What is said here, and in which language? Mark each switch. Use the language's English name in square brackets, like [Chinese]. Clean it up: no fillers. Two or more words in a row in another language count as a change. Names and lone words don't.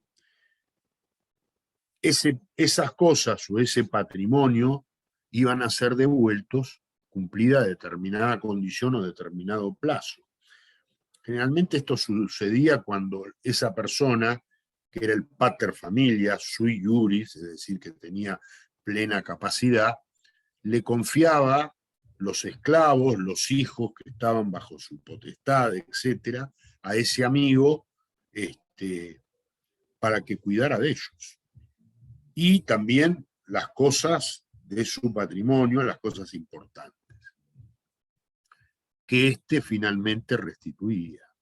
[Spanish] Esas cosas o ese patrimonio iban a ser devueltos cumplida determinada condición o determinado plazo. Generalmente esto sucedía cuando esa persona, que era el [Latin] pater familias sui iuris, [Spanish] es decir, que tenía plena capacidad, le confiaba los esclavos, los hijos que estaban bajo su potestad, etcétera, a ese amigo para que cuidara de ellos. Y también las cosas de su patrimonio, las cosas importantes, que éste finalmente restituía.